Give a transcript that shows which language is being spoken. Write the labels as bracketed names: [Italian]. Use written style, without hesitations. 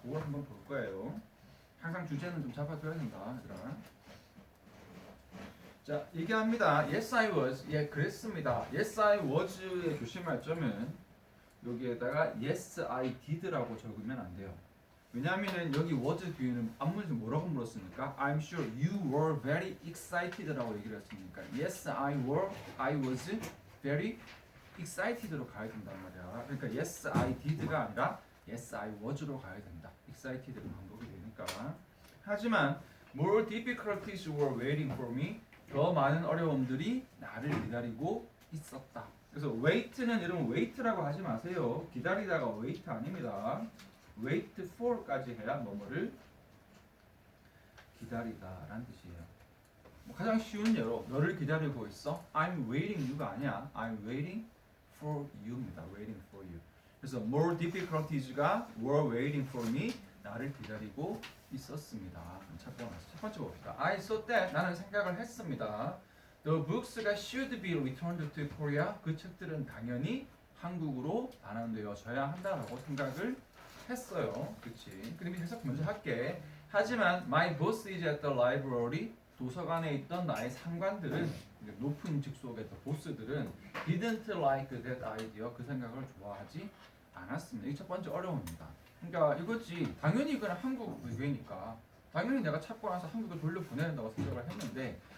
[Korean] 그걸 한번 볼 거예요. 항상 주제는 좀 잡아둬야 된다. 얘들아. 자, 얘기합니다. [English] Yes, I was. [Korean] 예, 그랬습니다. [English] Yes, I was [Korean] 의 조심할 점은 여기에다가 [English] Yes, I did [Korean] 라고 적으면 안 돼요. 왜냐하면 여기 was 뒤에는 앞문에서 뭐라고 물었습니까? [English] I'm sure you were very excited라고 [Korean] 얘기를 했으니까 [English] Yes, I was very excited로 [Korean] 가야 된단 말이야. 그러니까 [English] Yes, I did [Korean] 가 아니라 [English] Yes, I was [Korean] 로 가야 된다. excited로 반복이 되니까. 하지만 [English] more difficulties were waiting for me. [Korean] 더 많은 어려움들이 나를 기다리고 있었다. 그래서 wait는 여러분 wait라고 하지 마세요. 기다리다가 wait 아닙니다. wait for까지 해야 뭐뭐를 기다리다라는 뜻이에요. 가장 쉬운 예로 너를 기다리고 있어. [English] I'm waiting you [Korean] 가 아니야. [English] I'm waiting for you입니다. waiting for you. [Korean] 그래서 [English] more difficulties가 were waiting for me. [Korean] 나를 기다리고 있었습니다. 첫 번째 봅시다. [English] I thought that [Korean] 나는 생각을 했습니다. [English] The books가 should be returned to Korea. [Korean] 그 책들은 당연히 한국으로 반환되어져야 한다라고 생각을 했어요. 그렇지? 그럼 해석 먼저 할게. 하지만 [English] my boss is at the library. [Korean] 도서관에 있던 나의 상관들은 높은 직속의 보스들은 [English] didn't like that idea. [Korean] 그 생각을 좋아하지 않았습니다. 이게 첫 번째 어려움입니다. 그러니까 이거지. 당연히 이거는 한국 의궤니까 당연히 내가 찾고 나서 한국에 돌려보내야 된다고 생각을 했는데